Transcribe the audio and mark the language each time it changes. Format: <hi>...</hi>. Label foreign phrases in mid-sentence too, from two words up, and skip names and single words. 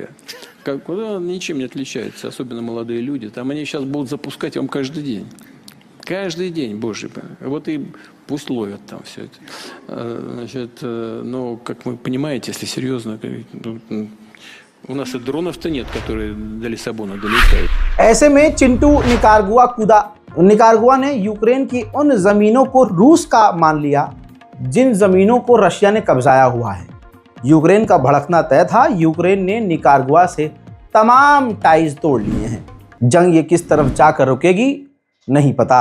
<ru>Ничем не отличаются, особенно молодые люди. Там они сейчас будут запускать вам каждый день. Каждый день, боже мой. Вот и пусть ловят там все это. Значит, но, как вы понимаете, если серьезно, у нас и дронов-то нет, которые до Лиссабона долетают.</ru> <hi>ऐसे में चिंटू निकारागुआ कूदा। निकारागुआ ने यूक्रेन की उन जमीनों को रूस का मान लिया जिन जमीनों को रशिया ने कब्जाया हुआ है। यूक्रेन का भड़कना तय था। यूक्रेन ने निकारागुआ से तमाम टाइज तोड़ लिए हैं। जंग ये किस तरफ जाकर रुकेगी नहीं पता।</hi>